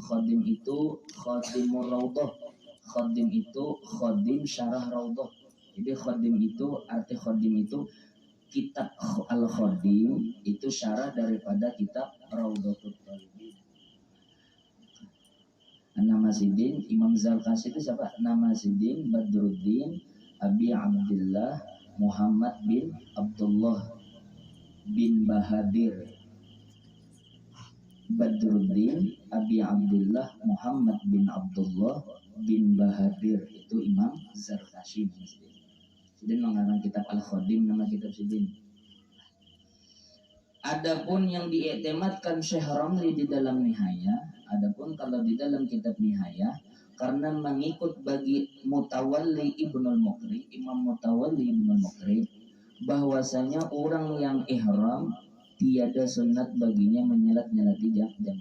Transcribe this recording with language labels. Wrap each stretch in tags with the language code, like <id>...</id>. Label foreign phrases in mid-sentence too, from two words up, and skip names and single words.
<id>Khodim itu Khodimur Raudhah. Khodim itu Khodim Syarah Raudhah. Jadi Khodim itu, arti Khodim itu kitab Al-Khodim itu syarah daripada kitab Raudhatul Talibin. Nama Sidin Imam Zarkashi itu siapa? Nama Sidin Badruddin Abi Abdullah Muhammad bin Abdullah bin Bahadir. Badruddin Abi Abdullah Muhammad bin Abdullah bin Bahadir itu Imam Zarkashi. Sidin mengarang kitab Al-Khodim, nama kitab Sidin. Adapun yang diiktimadkan Syekh Ramli di dalam Nihaya, adapun kalau di dalam kitab Nihaya, karena mengikut bagi Mutawalli Ibnul Muqri, Imam Mutawalli Ibnul Muqri, bahwasanya orang yang ihram tiada sunat baginya menyelat-nyelati janggut.</id>